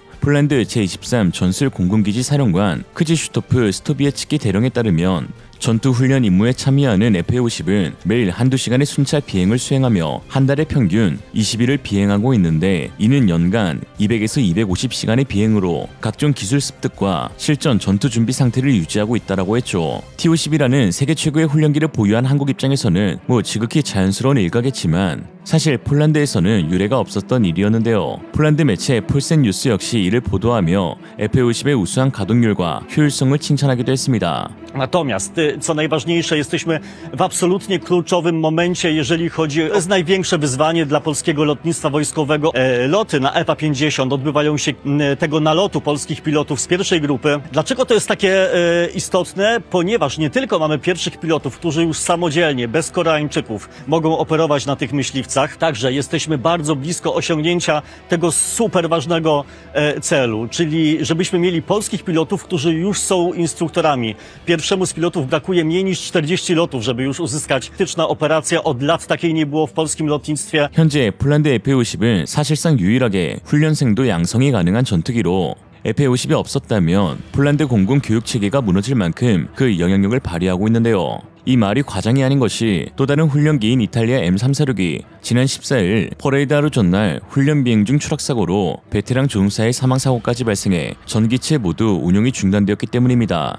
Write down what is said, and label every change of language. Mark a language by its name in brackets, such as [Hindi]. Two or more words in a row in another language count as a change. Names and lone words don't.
[Korean] 폴란드 제23 전술 공군기지 사령관 크지슈토프 스토비에츠키 대령에 따르면 전투훈련 임무에 참여하는 FA-50은 매일 한두 시간의 순찰 비행을 수행하며 한 달에 평균 20일을 비행하고 있는데 이는 연간 200에서 250시간의 비행으로 각종 기술 습득과 실전 전투 준비 상태를 유지하고 있다라고 했죠. T-50이라는 세계 최고의 훈련기를 보유한 한국 입장에서는 지극히 자연스러운 일가겠지만 사실 폴란드에서는 유례가 없었던 일이었는데요. 폴란드 매체 폴센 뉴스 역시 이를 보도하며 FA-50의 우수한 가동률과 효율성을 칭찬하기도 했습니다. [Polish] Natomiast, co najważniejsze, jesteśmy w absolutnie kluczowym momencie, jeżeli chodzi o największe wyzwanie dla polskiego lotnictwa wojskowego. Loty na EPA-50 odbywają się tego nalotu polskich pilotów z pierwszej grupy. Dlaczego to jest takie istotne? Ponieważ nie tylko mamy pierwszych pilotów, którzy już samodzielnie, bez Koreańczyków, mogą operować na tych myśliwcach, także jesteśmy bardzo blisko osiągnięcia tego super ważnego celu, czyli żebyśmy mieli polskich pilotów, którzy już są instruktorami. Pierwszemu z pilotów brakuje mniej niż 40 lotów, żeby już uzyskać faktyczna operacja. Od lat takiej nie było w polskim lotnictwie. [Korean] 현재 폴란드 F-50은 사실상 유일하게 훈련생도 양성이 가능한 전투기로 F-50이 없었다면 폴란드 공군 교육 체계가 무너질 만큼 그 영향력을 발휘하고 있는데요. 이 말이 과장이 아닌 것이 또 다른 훈련기인 이탈리아 M346이 지난 14일 퍼레이드 하루 전날 훈련 비행 중 추락사고로 베테랑 조종사의 사망사고까지 발생해 전기체 모두 운용이 중단되었기 때문입니다.